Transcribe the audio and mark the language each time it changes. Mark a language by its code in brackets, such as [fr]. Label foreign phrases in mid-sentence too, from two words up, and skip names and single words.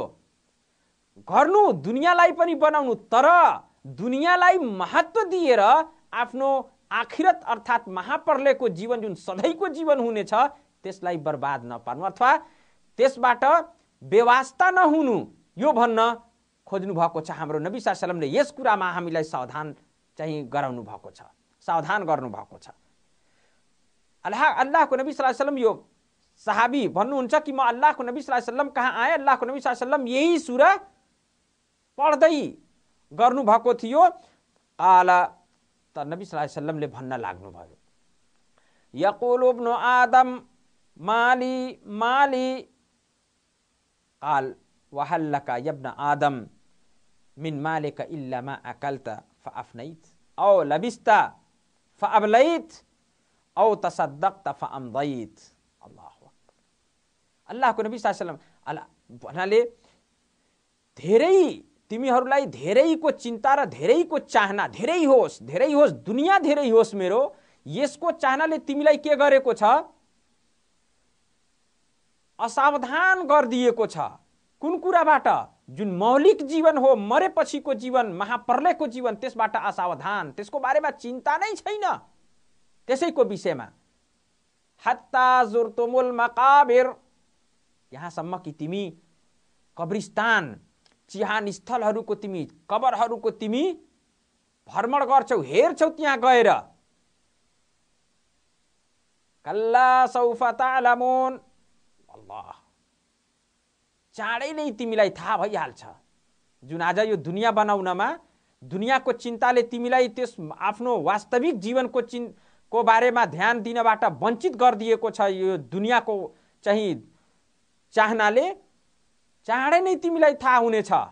[ne] गर्नु दुनियाँलाई पनि बनाउनु, तर दुनियाँलाई महत्त्व दिएर आफ्नो आखिरत अर्थात् महाप्रलयको जीवन जुन सधैँको जीवन हुनेछ त्यसलाई बर्बाद नपार्नु अथवा त्यसबाट बेवास्ता नहुनु, यो भन्न खोज्नु भएको छ। हाम्रो नबी [ar] صلى الله عليه وسلم [ne] यस कुरामा हामीलाई सावधान चाहिँ गराउनु भएको छ, सावधान गर्नु भएको छ। अल्लाहको नबी [ar] صلى الله عليه وسلم [ne] यो सहाबी भन्नुहुन्छ कि म अल्लाहको नबी [ar] صلى الله عليه وسلم [ne] कहाँ आएँ, अल्लाहको नबी [ar] صلى الله عليه وسلم [ne] यही सूरा पढ्दै गर्नु भएको थियो। आला त नबी [ar] صلى الله عليه وسلم [ne] भन्न लाग्नुभयो, [ar] يقول ابن آدم مالي مالي قال وهل لك يا ابن آدم من مالك إلا ما أكلت فأفنيت أو لبست فأبليت أو تصدقت فأمضيت. الله أكبر. [ne] अल्लाहको नबी [ar] صلى الله عليه وسلم [ne] भन्नाले धेरै तिमीहरूलाई धेरैको चिन्ता र धेरैको चाहना, धेरै होस् दुनिया धेरै होस् मेरो, यसको चाहनाले तिमीलाई के गरेको छ? असावधान गरिदिएको छ। कुन कुराबाट? जुन मौलिक जीवन हो, मरेपछिको जीवन, महाप्रलयको जीवन, त्यसबाट असावधान, त्यसको बारेमा चिन्ता नै छैन। त्यसैको विषयमा [ar] حتى زرتم المقابر, [ne] यहाँसम्म कि तिमी कब्रिस्तान, चिहान स्थलहरूको, तिमी कबरहरूको तिमी भ्रमण गर्छौ, हेर्छौ त्यहाँ गएर। [ar] كلا سوف تعلمون الله, [ne] चाँडै नै तिमीलाई थाहा भइहाल्छ। जुन आज यो दुनिया बनाउनमा, दुनियाको चिन्ताले तिमीलाई त्यस आफ्नो वास्तविक जीवनको को बारेमा ध्यान दिनबाट वञ्चित गरिदिएको छ। यो दुनियाको चाहिँ चाहनाले चाँडै नै तिमीलाई थाहा हुनेछ।